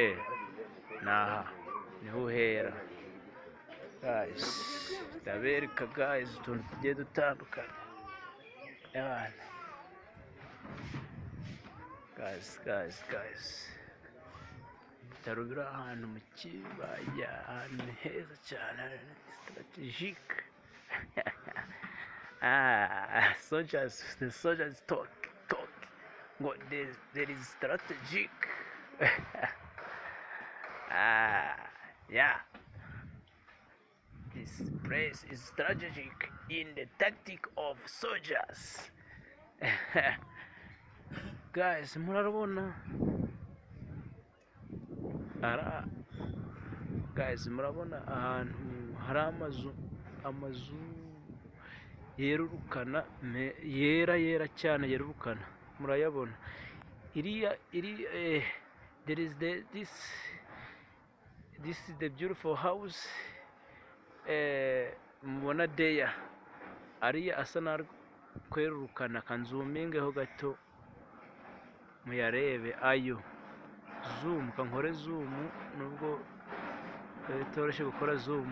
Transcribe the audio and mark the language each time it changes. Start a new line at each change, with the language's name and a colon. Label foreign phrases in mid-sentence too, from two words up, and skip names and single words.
Kinyarwanda: Naha niho uhera guys, ndabereka guys utuntu tugiye dutandukanye guys. Ibitaro biri ahantu mu kibaya, ahantu heza cyane,
English: strategic. Soldiers, the soldiers talk. Ngo there is strategic. Yeah. This place is strategic in the tactic of soldiers. Guys,
Kinyarwanda: murabona ahantu hari amazu yerurukana, yera cyane, yerurukana, murayabona.
English: There is this is the beautiful house,
Kinyarwanda: mubona deya ariya asa na kwerurukana. Kanzumingeho gato muyarebe, ayo zoom, kankore zoom nubwo bitoroshye gukora zoom.